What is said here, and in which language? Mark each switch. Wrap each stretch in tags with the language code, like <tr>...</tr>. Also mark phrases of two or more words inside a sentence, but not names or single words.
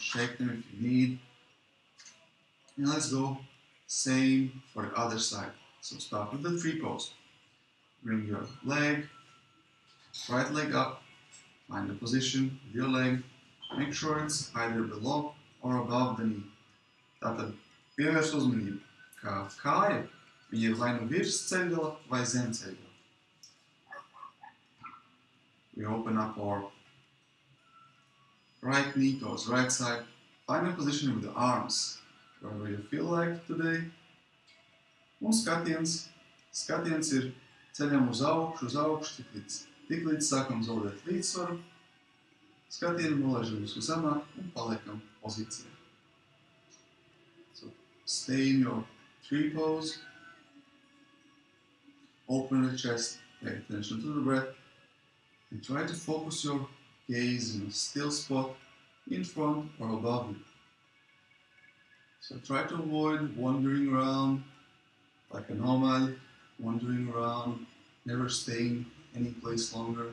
<en>Shake them if you need. And let's go. Same for the other side. So start with the tree pose. Bring your leg, right leg up. Find the position with your leg. Make sure it's either below or above the knee.</en> <lv>Tātad pievērš uzmanību, kā kāja ir vai nu virs ceļgala vai zem ceļgala.</lv> <en>We open up our right knee towards right side. Find a position with the arms, wherever you feel like today.</en> <lv>Un skatiens ir ceļam uz augšu, tik līdz sākam zaudēt līdzsvaru. Skatienu nolaižam uz zemāk un paliekam pozīcijā.</lv> <en>So stay in your tree pose. Open the chest, pay attention to the breath, and try to focus your gaze in a still spot in front or above you. So try to avoid wandering around like a nomad, wandering around, never staying any place longer.</en>